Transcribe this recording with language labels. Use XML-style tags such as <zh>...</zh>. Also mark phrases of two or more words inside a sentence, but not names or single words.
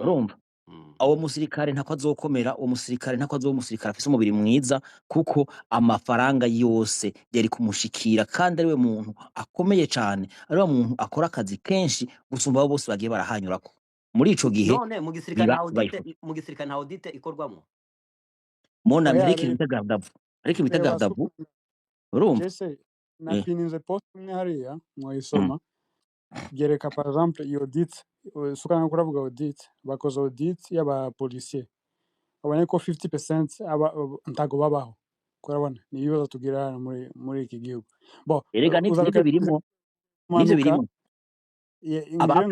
<rn>Urumva uwo musirikare ntako azokomera, uwo musirikare ntako azoba umusirikare afise umubiri mwiza, kuko amafaranga yose yari kumushikira, kandi ariwe muntu akomeye cane, ariwe muntu akora akazi kenshi gusumba abo bose bagiye barahanyurako. Muri ico gihe none mu gisirikare nta audite ikorwamo.</rn> <fr>Mon ami,</fr> <rn>ariko ibita gardavu, urumva napininze post imwe hariya mm, mwayisoma gereka</rn> <fr>par exemple</fr> <rn>iyo audit suka nko kuravuga audit bakoze audit y'abapolisiye babonye ko 50% ntago babaho kurabona ni ibibazo tugira hano muri iki gihugu bo erega uzaruka n'ivyo birimwo n'ivyo kumanuka birimwo ngiye</rn>